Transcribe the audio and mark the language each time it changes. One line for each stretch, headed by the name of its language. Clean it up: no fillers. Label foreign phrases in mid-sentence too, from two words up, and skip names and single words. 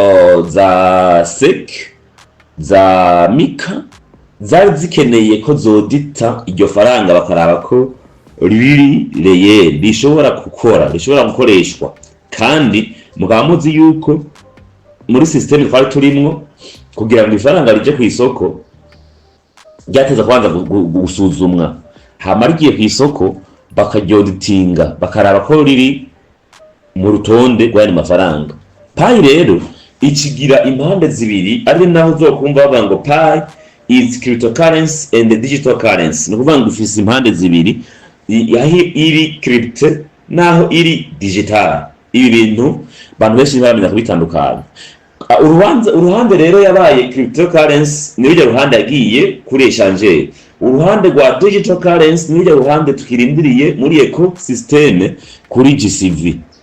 Rundi: za SEC za Mika zari zikeneye ko zodita iryo faranga bakaraba ko riri reye rishobora gukoreshwa, kandi mukaba muzi yuko muri system twari turimwo kugira ngo ifaranga rije ku isoko ryateza kwanza gusuzumwa, hama rigiye ku isoko bakaryoditinga bakaraba ko riri mu rutonde rw'aya mafaranga. Pi rero ikigira impande zibiri, ari naho uzokumva bavuga ngo
English: Pi is cryptocurrency and digital currency,
Rundi: no kuvuga ngo ifise impande zibiri, yahi iri crypto naho iri digital. Ibi bintu bantu benshi baramenya kubitandukanya. Uruhande rero yabaye cryptocurrency n'iryo ruhande yagiye kuri échangeur, uruhande rwa
English: digital currency
Rundi: n'iryo ruhande tukirindiriye muri ecosystem kuri GCV.